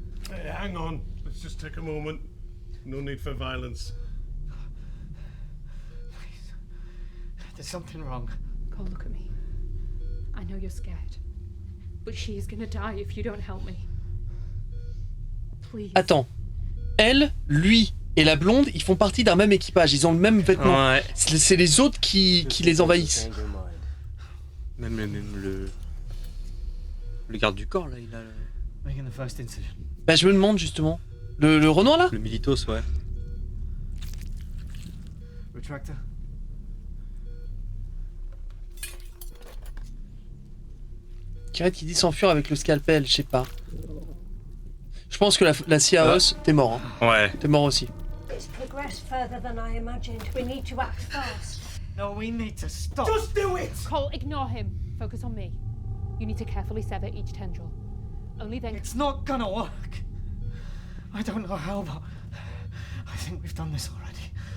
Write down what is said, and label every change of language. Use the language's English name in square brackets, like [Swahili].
[English] Hey, hang on. Let's just take a moment. No need for violence. There's something wrong. Cole, look at me. I know you're scared. But she is gonna die if you don't help me. Please. [French] Attends. Elle, lui et la blonde, ils font partie d'un même équipage. Ils ont le même vêtement. Ouais. C'est les autres qui les envahissent. [English] Change your mind. [French] Même le garde du corps là, il a [English] Making the first incision. [French] Bah je me demande justement. Le Renoir là? le militos, ouais. [English] Retractor. [French] Kiret qui dit s'enfuir avec le scalpel, je sais pas. Je pense que la Ciaos, t'es mort. Hein. Ouais. T'es mort aussi. [English] It's progressed further than I imagined. We need to act fast. No, we need to stop. Just do it! Cole, ignore him. Focus on me. You need to carefully sever each tendril. Only then... It's not gonna work. I don't know how, but I think we've done this already.